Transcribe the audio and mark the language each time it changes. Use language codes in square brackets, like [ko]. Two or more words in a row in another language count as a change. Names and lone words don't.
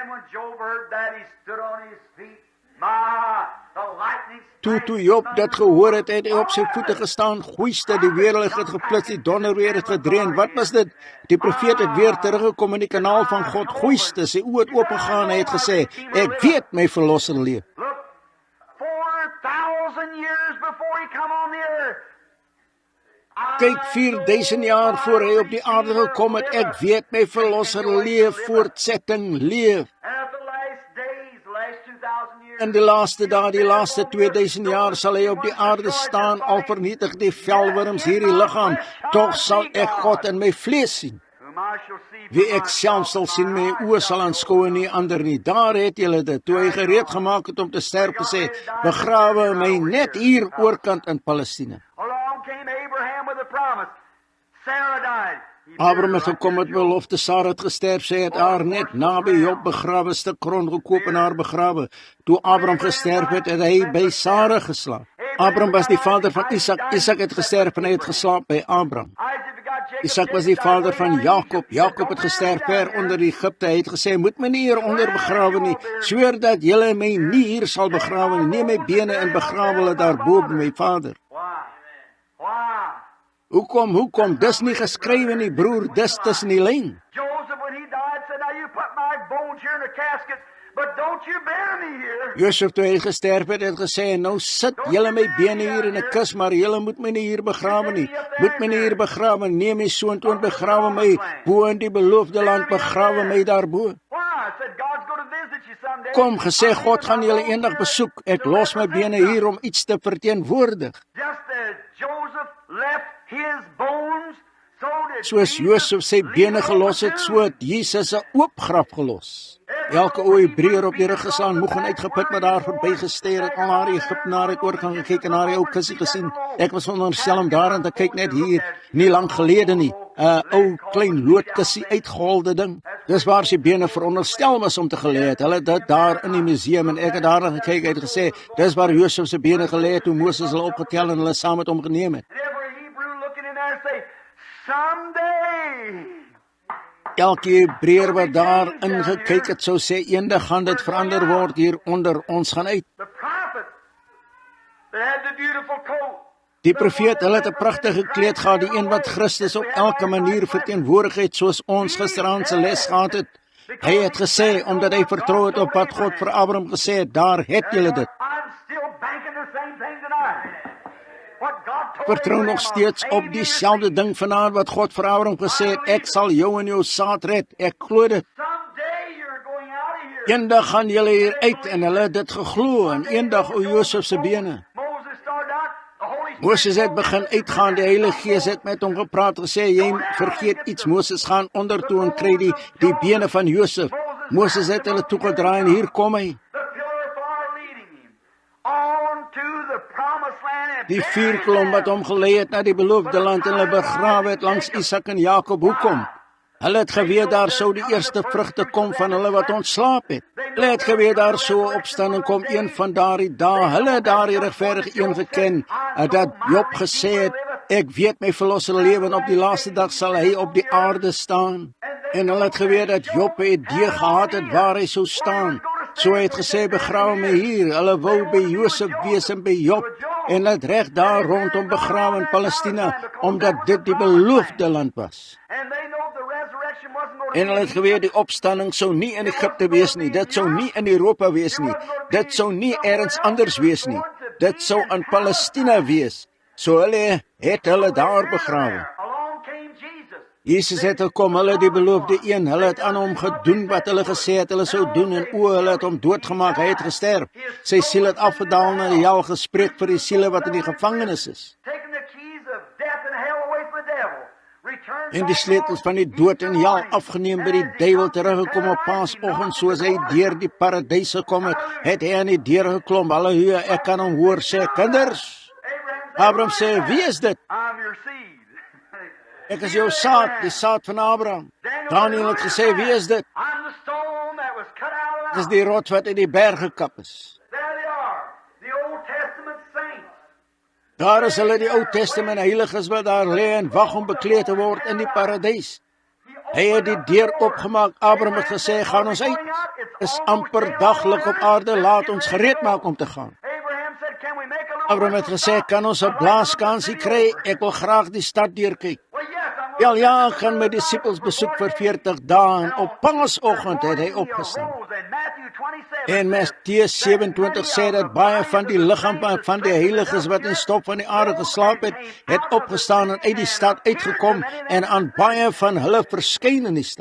[af] Toe Job dit gehoor het, het hy op sy voete gestaan, goeiste, die weerlig het geplits, die donderweer het gedrein. Wat was dit? Die profeet het weer teruggekom in die kanaal van God, goeiste, sy oë het opengegaan, hy het gesê, ek weet my verlosser leef. [en] 4,000 years before he come on the earth. [af] Kyk, 4,000 jaar voor hy op die aarde gekom het, ek weet my verlosser leef, voortsetting leef. In die laaste dae, die laaste 2000 jaar sal hy op die aarde staan, al vernietig die velwurms hierdie liggaam, tog sal ek God in my vlees sien. Wie ek self sal sien, my oë sal aanskou en nie ander nie. Daar het julle dit, toe hy gereed gemaak het om te sterf, gesê, begrawe my net hier oorkant in Palestina. [en] Sarah died. He Abraham buried [af] het [en] her [af] gekom met belofte, Sarah het gesterf, sy het haar net naby Job begrawe, stuk grond gekoop en haar begrawe. Toe Abraham gesterf het hy by Sarah geslaap. Abraham was die vader van Isak, Isak het gesterf en hy het geslaap by Abraham. [en] Isaac begot Jacob. [af] Isak was die vader van Jakob, Jakob het gesterf ver onder Egipte, hy het gesê, moet my nie hier onder begrawe nie, sweer dat julle my nie hier sal begrawe nie, neem my bene en begrawe hulle daarbo by my vader. [en] Why? Why? [af] Hoekom, dis nie geskrywe nie, broer, dis tussen die lyn. [en] Joseph, when he died, said, now you put my bones here in a casket, but don't you bury me here. [af] Josef, toe hy gesterf het gesê, nou sit julle my bene hier in 'n kus, maar julle moet my nie hier begrawe nie. Moet my nie hier begrawe, neem my soontoe en begrawe my bo in die beloofde land, begrawe my daarbo. [en] Why? I said, God's going to visit you someday. [af] Kom, gesê, God gaan julle eendag besoek, ek los my bene hier om iets te verteenwoordig. [en] Just as Joseph left his bones, so did [af] Soos Josef sy bene gelos het, so het Jesus 'n oop graf gelos. Elke ou Hebreër op die rug geslaan, moeg en uitgeput, maar daar verbygesteer het, al haar Egiptenaar het oorgang gekyk en haar die ou kussie gesien. Ek was onderstel om daarin te kyk net hier, nie lang gelede nie, 'n ou klein loodkussie uitgeholde ding. Dis waar sy bene veronderstel was om te gelê het. Hulle het dit daar in die museum en ek het daarin gekyk, het gesê, dis waar Josef se bene gelê het toe Moses hulle opgetel en hulle saam met hom geneem het. [en] And every Hebrew looking in there and say, someday. [af] Elke Hebreër wat daar ingekyk het, sou sê, eendag gaan dit verander word hier onder, ons gaan uit. [en] The prophet that had the beautiful coat. [af] Die profeet, hulle het 'n pragtige kleed gehad, die een wat Christus op elke manier verteenwoordig het, soos ons gisteraand se les gehad het. Hy het gesê, omdat hy vertrou het op wat God vir Abraham gesê het, daar het julle dit. [en] I'm still banking the same thing tonight. What God told [af] Vertrou Abraham, nog steeds [en] I'll [af] op [en] save you [af] dieselfde ding vanaand wat God vir Abraham gesê het, ek sal jou en jou saad red, ek glo dit. [en] Someday you're going out of here. [af] Eendag gaan julle hier uit en hulle het dit geglo, en eendag o Josef se bene. [en] Moses started out, the Holy Spirit. [af] Moses het begin uitgaan, die Heilige Gees het met hom gepraat, gesê, jy vergeet iets, Moses gaan ondertoe en kry die bene van Josef. Moses het hulle toegedraai en hier kom hy. [en] The pillar of fire leading him on to the promised land and [af] Die vuurkolom wat hom gelei het na die beloofde land en hulle begrawe het langs Isak en Jakob. Hoekom? Hulle het geweet daar sou die eerste vrugte kom van hulle wat ontslaap het. Hulle het geweet daar sou 'n opstanding kom een van daardie dae. Hulle het daardie regverdige een geken, dat Job gesê het, ek weet my verlosser lewe en op die laaste dag sal hy op die aarde staan. En hulle het geweet dat Job 'n idee gehad het waar hy sou staan. So hy het gesê, begrawe my hier. Hulle wou by Josef wees en by Job en het reg daar rondom begrawe in Palestina, omdat dit die beloofde land was. [en] and they know the resurrection wasn't going to [af] En hulle het geweet die opstanding sou nie in Egipte wees nie, dit sou nie in Europa wees nie, dit sou nie ergens anders wees nie, dit sou in Palestina wees. So hulle het hulle daar begrawe. [en] Along came Jesus. [af] Jesus het gekom, hulle die beloofde een, hulle het aan hom gedoen wat hulle gesê het hulle sou doen en hulle het hom doodgemaak, hy het gesterf. Sy siel het afgedaal na die hel, gespreek vir die siele wat in die gevangenis is. [en] Taking the keys of death and hell away from the devil. Returned [af] En die sleutels van die dood en hel afgeneem by die duiwel, teruggekom op Paasoggend, soos hy deur die paradys gekom het hy aan die deur geklom. Halleluja, ek kan hom hoor sê, kinders. Abraham sê, wie is dit? [en] I'm your seed. [af] Ek is jou saad, die saad van Abraham. Daniel het gesê, wie is dit? [en] I'm the stone that was cut out of [af] Dit is [en] the [af] die rots wat uit die berg gekap is. [en] There they are, the Old Testament saints. [af] Daar is hulle, die Ou Testament heiliges wat daar lê en wag om bekleed te word in die paradys. Hy het die deur opgemaak. Abraham het gesê, gaan ons uit. Is amper daglik op aarde, laat ons gereed maak om te gaan. [en] Abraham said, can we make a little [af] Abraham het gesê, kan ons 'n blaaskansie kry? Ek wil graag die stad deurkyk. [en] Well, yes, I'm [af] Wel ja, ek gaan my disippels besoek vir 40 dae en op Paasoggend het hy opgestaan. [en] And Matthew 27 [af] En Matteus 27 sê dat baie van die liggame van die heiliges wat in stof van die aarde geslaap het opgestaan en uit die stad uitgekom en aan baie van hulle verskyn in die stad.